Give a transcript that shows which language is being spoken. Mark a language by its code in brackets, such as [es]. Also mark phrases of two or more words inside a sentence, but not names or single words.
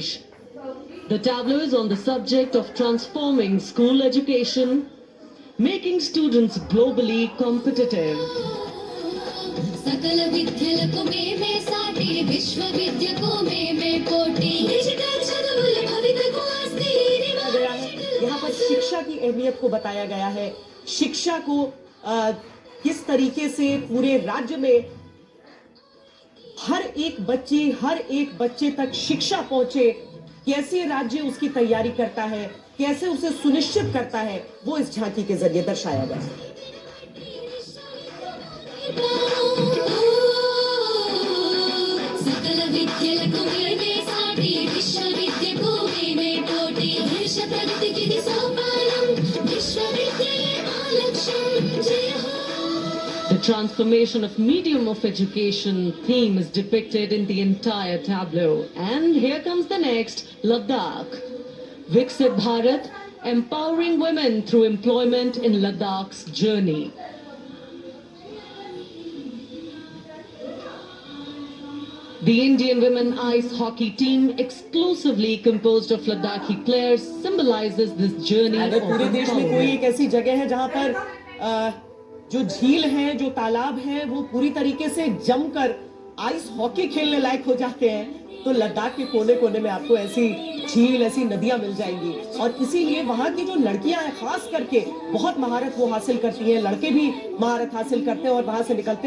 [en] The tableau is on the subject of transforming school education, making students globally competitive. [te] సకల విద్యలకు మేమే సాటి విశ్వవిద్యకు మేమే పోటీ డిజిటల్ చదువుల భవితకు ఆస్తి [hi] गया है। यहाँ पर शिक्षा की अहमियत को बताया गया है। शिक्षा को किस तरीके से पूरे राज्य में हर एक बच्चे तक शिक्षा पहुंचे, कैसे राज्य उसकी तैयारी करता है, कैसे उसे सुनिश्चित करता है, वो इस झांकी के जरिए दर्शाया गया है। [te] సకల విద్యలకు మేమే సాటి విశ్వవిద్యకు మేమే పోటీ దేశ ప్రగతికి సోపానం విశ్వవిద్యయే మా లక్ష్యం జయ హో. [en] The transformation of medium of education theme is depicted in the entire tableau. And here comes the next, Ladakh. Viksit Bharat, empowering women through employment in Ladakh's journey. The Indian women ice hockey team, exclusively composed of Ladakhi players, symbolizes this journey [hi] अगर [en] of [hi] पूरे देश में कोई [en] empowerment. [hi] एक ऐसी जगह है जहां पर जो झील है, जो तालाब है, वो पूरी तरीके से जमकर [en] ice hockey [hi] खेलने लायक हो जाते हैं, तो लद्दाख के कोने कोने में आपको ऐसी झील, ऐसी नदियां मिल जाएंगी। और इसीलिए वहां की जो लड़कियां हैं, खास करके बहुत महारत वो हासिल करती हैं, लड़के भी महारत हासिल करते हैं और वहां से निकलते हैं।